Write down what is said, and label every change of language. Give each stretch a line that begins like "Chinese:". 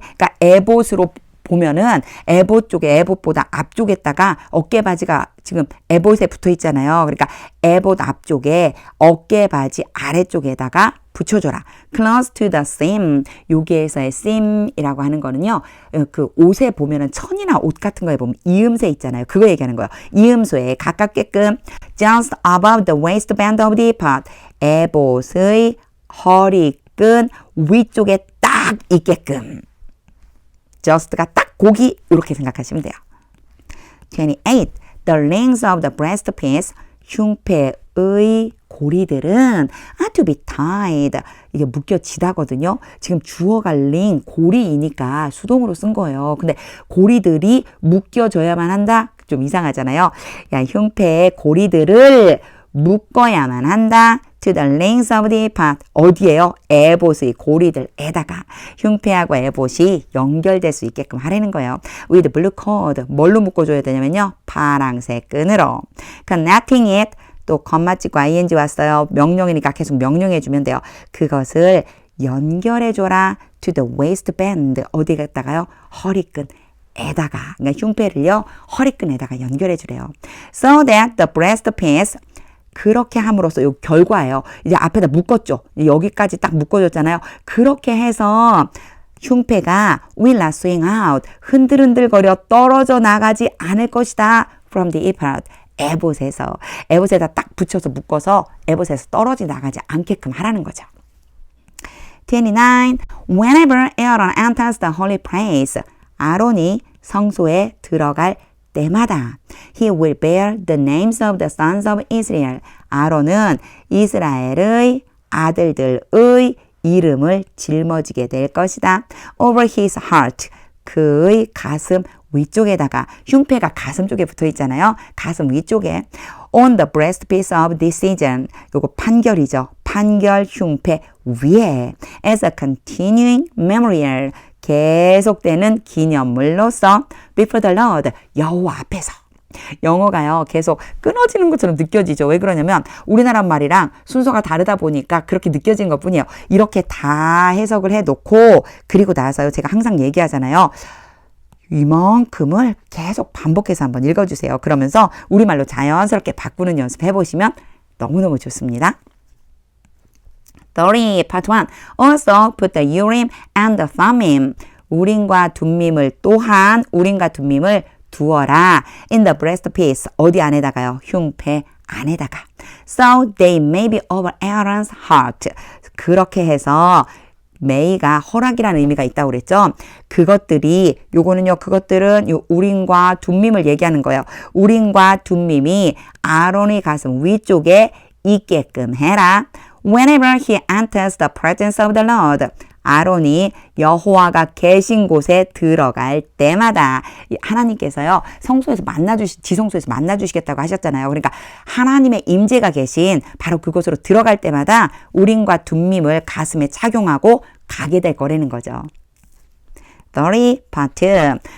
Korean: 그러니까 에봇으로 보면은 에봇 쪽에 에봇보다 앞쪽에다가 어깨 바지가 지금 에봇에 붙어 있잖아요. 그러니까 에봇 앞쪽에 어깨 바지 아래쪽에다가 붙여줘라.
English: Close to the seam.
Korean: 여기에서의 seam이라고 하는 거는요. 그 옷에 보면은 천이나 옷 같은 거에 보면 이음새 있잖아요. 그거 얘기하는 거예요. 이음소에 가깝게끔
English: just above the waistband of the ephod.
Korean: 에봇의 허리끈 위쪽에 딱 있게끔. just가 딱 고기 이렇게 생각하시면 돼요. 28.
English: The rings of the breastpiece.
Korean: 흉패의 고리들은
English: to be tied.
Korean: 이게 묶여지다거든요. 지금 주어가 링, 고리이니까 수동으로 쓴 거예요. 근데 고리들이 묶여져야만 한다? 좀 이상하잖아요. 야, 흉패의 고리들을 묶어야만 한다.
English: To the rings of the ephod.
Korean: 어디에요? 에봇의 고리들에다가 흉패하고 에봇이 연결될 수 있게끔 하라는 거예요.
English: With blue cord.
Korean: 뭘로 묶어줘야 되냐면요. 파랑색 끈으로.
English: Connecting it.
Korean: 또 겉맛 찍고 ing 왔어요. 명령이니까 계속 명령해주면 돼요. 그것을 연결해줘라.
English: To the waistband.
Korean: 어디 갔다가요? 허리끈에다가. 그러니까 흉패를요. 허리끈에다가 연결해주래요.
English: So that the breastpiece.
Korean: 그렇게 함으로써 요 결과예요. 이제 앞에다 묶었죠. 여기까지 딱 묶어줬잖아요. 그렇게 해서 흉패가
English: will not swing out.
Korean: 흔들흔들거려 떨어져 나가지 않을 것이다.
English: From the ephod.
Korean: 에봇에서. 에봇에다 딱 붙여서 묶어서 에봇에서 떨어져 나가지 않게끔 하라는 거죠.
English: 29. Whenever Aaron enters the holy place.
Korean: 아론이 성소에 들어갈 때마다
English: he will bear the names of the sons of Israel.
Korean: 아론은 이스라엘의 아들들의 이름을 짊어지게 될 것이다.
English: Over his heart.
Korean: 그의 가슴 위쪽에다가 흉패가 가슴 쪽에 붙어 있잖아요. 가슴 위쪽에
English: on the breastpiece of decision.
Korean: 요거 판결이죠. 판결 흉패 위에
English: as a continuing memorial.
Korean: 계속되는 기념물로서
English: before the Lord.
Korean: 여호와 앞에서. 영어가요. 계속 끊어지는 것처럼 느껴지죠. 왜 그러냐면 우리나라 말이랑 순서가 다르다 보니까 그렇게 느껴지는 것뿐이에요. 이렇게 다 해석을 해놓고 그리고 나서요. 제가 항상 얘기하잖아요. 이만큼을 계속 반복해서 한번 읽어주세요. 그러면서 우리말로 자연스럽게 바꾸는 연습 해보시면 너무너무 좋습니다.
English: 30. Part 1. Also put the urim and the thummim.
Korean: 우림과 둠밈을 또한 우림과 둠밈을 두어라.
English: In the breastpiece.
Korean: 어디 안에다가요? 흉패 안에다가.
English: So they may be over Aaron's heart.
Korean: 그렇게 해서 may가 허락이라는 의미가 있다고 그랬죠. 그것들이 요거는요. 그것들은 요 우림과 둠밈을 얘기하는 거예요. 우림과 둠밈이 아론의 가슴 위쪽에 있게끔 해라.
English: Whenever he enters the presence of the Lord.
Korean: 아론이 여호와가 계신 곳에 들어갈 때마다 하나님께서요. 성소에서 지성소에서 만나주시겠다고 하셨잖아요. 그러니까 하나님의 임재가 계신 바로 그곳으로 들어갈 때마다 우림과 둠밈을 가슴에 착용하고 가게 될 거라는 거죠. 30.
English: Part 2.